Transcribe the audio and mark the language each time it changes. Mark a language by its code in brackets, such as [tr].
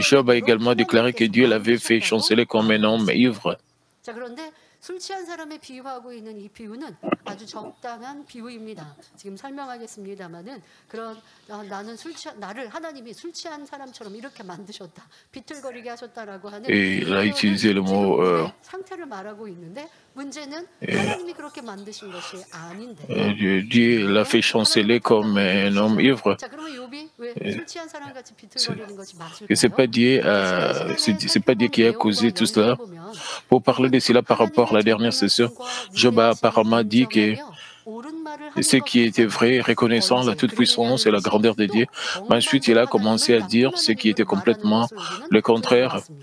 [fr] Job a également déclaré que Dieu l'avait fait chanceler comme un homme ivre. [ko] 술 취한 사람에 비유하고 있는 이 비유는 아주 적당한 비유입니다. 지금 설명하겠습니다마는 그런 나를 하나님이 술 취한 사람처럼 이렇게 만드셨다, 비틀거리게 하셨다라고 하는 상태를 말하고 있는데 문제는 하나님이 그렇게 만드신 것이 아닌데. [fr] Dieu l'a fait chanceler comme un homme ivre. [ko] 자, 그러면 욥이 왜 술 취한 사람 같이 비틀거리는 것이 맞을까요? [fr] C'est pas Dieu qui a causé tout cela. Pour parler de cela par rapport à la dernière session, Job a apparemment dit que ce qui était vrai, reconnaissant la toute-puissance et la grandeur de Dieu, mais ensuite il a commencé à dire ce qui était complètement le contraire.